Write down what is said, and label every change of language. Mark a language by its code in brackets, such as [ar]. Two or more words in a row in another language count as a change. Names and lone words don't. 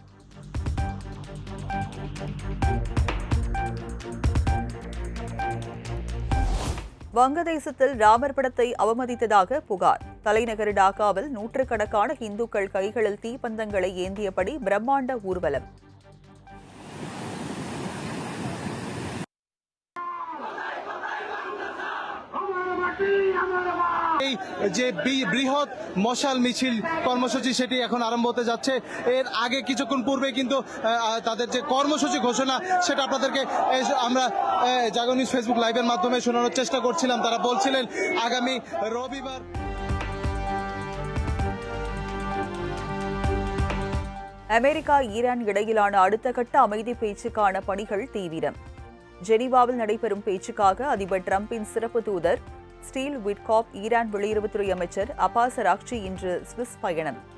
[ta] வங்கதேசத்தில் ராமர் படத்தை அவமதித்ததாக புகார். தலைநகர் டாக்காவில் நூற்றுக்கணக்கான இந்துக்கள் கைகளில் தீப்பந்தங்களை ஏந்தியபடி பிரம்மாண்ட ஊர்வலம். [bn] যে বৃহৎ মশাল মিছিল কর্মসূচি সেটি এখন আরম্ভ হতে যাচ্ছে। এর আগে কিছুক্ষণ পূর্বে কিন্তু তাদের যে কর্মসূচি ঘোষণা সেটা আপনাদেরকে আমরা জাগো নিউজ ফেসবুক লাইভের মাধ্যমে শোনানোর চেষ্টা করছিলাম। তারা বলছিলেন আগামী রবিবার [ta] அமெரிக்கா ஈரான் இடையிலான அடுத்த கட்ட அமைதி பேச்சுக்கான பணிகள் தீவிரம். ஜெனீவாவில் நடைபெறும் பேச்சுக்காக அதிபர் டிரம்பின் சிறப்பு தூதர் ஸ்டீவ் விட்காப், ஈரான் வெளியுறவுத்துறை அமைச்சர் அப்பாஸ் அராக்சி இன்று சுவிஸ் பயணம்.